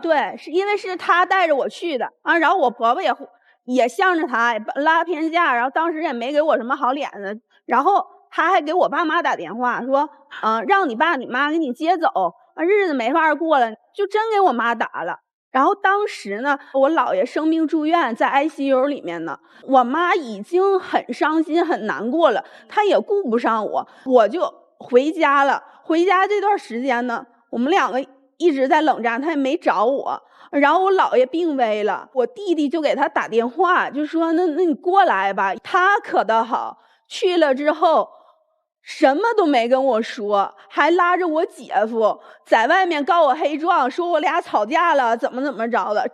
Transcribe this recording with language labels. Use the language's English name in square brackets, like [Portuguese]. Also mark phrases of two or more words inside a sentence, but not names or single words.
[Chinese] 對，是因為是他帶着我去的啊，然後我婆婆也向着他拉偏架，然後當時也沒給我什麼好臉子，然後他還給我爸媽打電話說，讓你爸你媽給你接走，日子沒法過了，就真給我媽打了。然後當時呢，我姥爺生病住院，在 ICU 裡面呢，我媽已經很傷心很難過了，她也顧不上我，我就回家了。回家這段時間呢，我們2個一直在冷戰，他也沒找我。然後我姥爺病危了，我弟弟就給他打電話，就說那你過來吧。他可倒好，去了之後什麼都沒跟我說，還拉着我姐夫在外面告我黑狀，說我倆吵架了，怎麼着的。